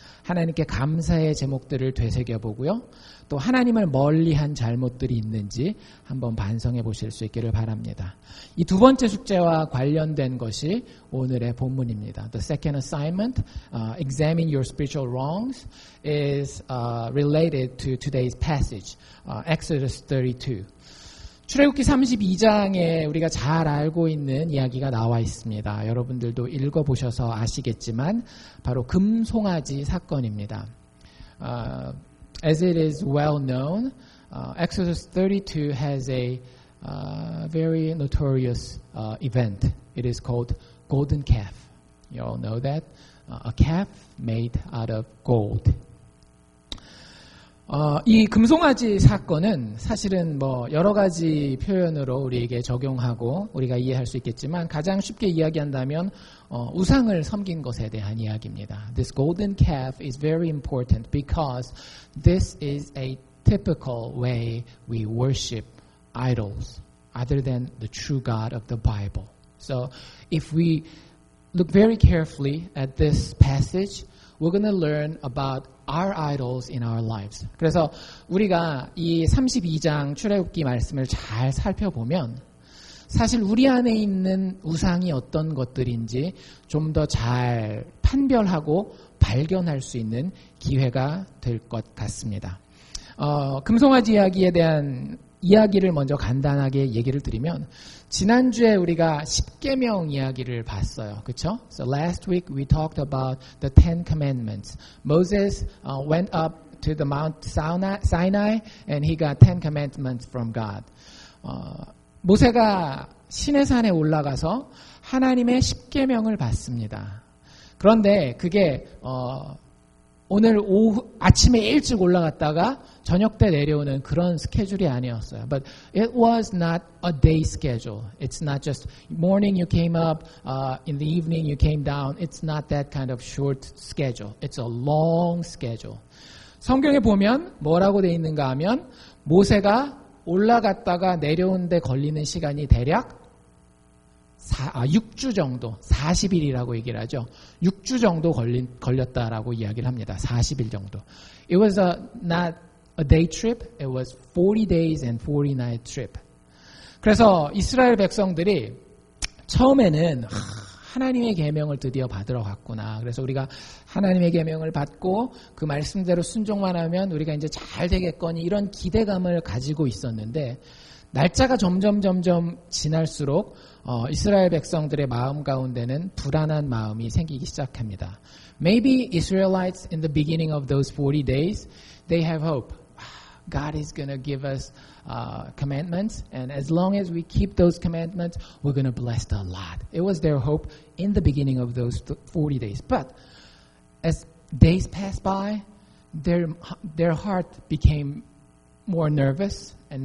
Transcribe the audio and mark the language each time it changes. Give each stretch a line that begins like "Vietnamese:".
Korean: 하나님께 감사의 제목들을 되새겨보고요. 또 하나님을 멀리한 잘못들이 있는지 한번 반성해 보실 수 있기를 바랍니다. 이 두 번째 숙제와 관련된 것이 오늘의 본문입니다.
English: The second assignment, examine your spiritual wrongs, is related to today's passage, Exodus 32.
Korean: 출애굽기 32장에 우리가 잘 알고 있는 이야기가 나와 있습니다. 여러분들도 읽어보셔서 아시겠지만 바로 금송아지 사건입니다.
English: As it is well known, Exodus 32 has a very notorious event. It is called Golden Calf. You all know that? A calf made out of gold.
Korean: 이 금송아지 사건은 사실은 뭐 여러 가지 표현으로 우리에게 적용하고 우리가 이해할 수 있겠지만 가장 쉽게 이야기한다면 우상을 섬긴 것에 대한 이야기입니다.
English: This golden calf is very important because this is a typical way we worship idols other than the true God of the Bible. So if we look very carefully at this passage, we're going to learn about our idols in our lives.
Korean: 그래서 우리가 이 32장 출애굽기 말씀을 잘 살펴보면 사실 우리 안에 있는 우상이 어떤 것들인지 좀 더 잘 판별하고 발견할 수 있는 기회가 될 것 같습니다. 금송아지 이야기에 대한 이야기를 먼저 간단하게 얘기를 드리면 지난주에 우리가 십계명 이야기를 봤어요. 그렇죠?
English: So last week we talked about the 10 commandments. Moses went up to the Mount Sinai and he got 10 commandments from God.
Korean: 모세가 시내산에 올라가서 하나님의 십계명을 받습니다. 그런데 그게 오늘 아침에 일찍 올라갔다가 저녁 때 내려오는 그런 스케줄이 아니었어요.
English: But it was not a day schedule. It's not just morning you came up, in the evening you came down. It's not that kind of short schedule. It's a long schedule.
Korean: 성경에 보면 뭐라고 돼 있는가 하면 모세가 올라갔다가 내려온 데 걸리는 시간이 대략 6주 정도, 40일이라고 얘기를 하죠. 6주 정도 걸렸다라고 이야기를 합니다. 40일 정도.
English: It was not a day trip. It was 40 days and 40 night trip.
Korean: 그래서 이스라엘 백성들이 처음에는 하나님의 계명을 드디어 받으러 갔구나. 그래서 우리가 하나님의 계명을 받고 그 말씀대로 순종만 하면 우리가 이제 잘 되겠거니 이런 기대감을 가지고 있었는데 날짜가 점점 지날수록 이스라엘 백성들의 마음 가운데는 불안한 마음이 생기기 시작합니다.
English: Maybe Israelites in the beginning of those 40 days, they have hope. God is going to give us commandments, and as long as we keep those commandments, we're going to bless a lot. It was their hope in the beginning of those 40 days. But as days passed by, their heart became more nervous.